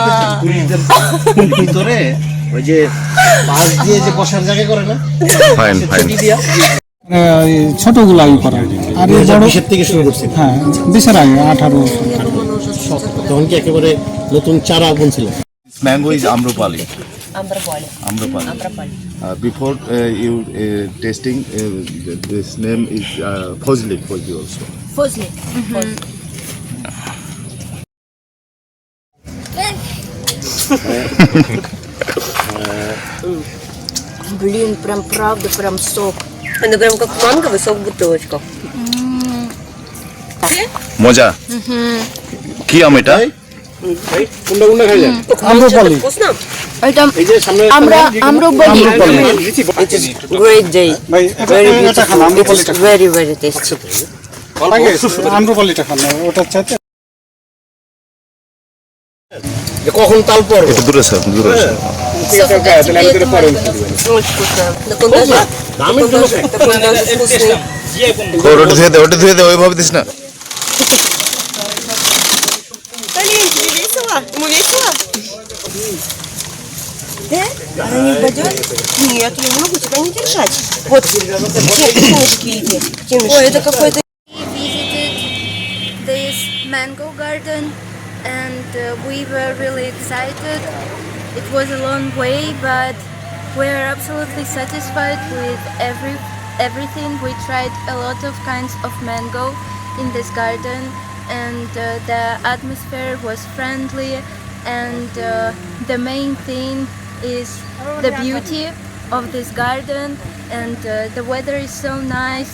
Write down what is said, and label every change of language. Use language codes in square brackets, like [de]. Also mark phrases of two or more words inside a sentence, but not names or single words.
[bn] ভিতরে ওই যে পাশ দিয়ে যে বসার জায়গা করে না [en] fine fine [bn] ছোটগুলো আগে করা আর এই বড় 2020 থেকে শুরু করছে হ্যাঁ 20 এর আগে 18 তখন কি একেবারে নতুন চারা বুনছিলেন [en] mango is Amrapali Ambrapoli. আম্রপালি before you tasting this name is fozli also Fozli. [ru] Блин, прям правда, прям сок. Это прям как манговый сок в бутылочках. [bn] মজা কি আম এটা কোনটা কোনটা খাইলেন আম্রপালি [ru] Вкусно? Это [bn] এই যে সামনে [ru] Амроболи. [en] It is great day. [bn] ভাই [en] Very [bn] এটা খান [en] beautiful. It [bn] আম্রপালিটা [en] is very, very tasty. [bn] আগে আম্রপালিটা খান ওটা চাইতে যে কখন তাল পড়বে একটু দূরে স্যার দূরে [ru] Очень вкусно. Такой даже вкусный. [bn] ওটা ধুয়ে দে ওইভাবে দিস না [ru] Полин, тебе весело? Ему весело? Да? Она не упадет? Нет, я не могу тебя не держать. Вот, Тиночки иди. Ой, это какой-то... [en] We visited this mango garden and we were really excited. It was a long way, but we are absolutely satisfied with everything. We tried a lot of kinds of mango in this garden, and the atmosphere was friendly, and the main thing is the beauty of this garden, and the weather is so nice.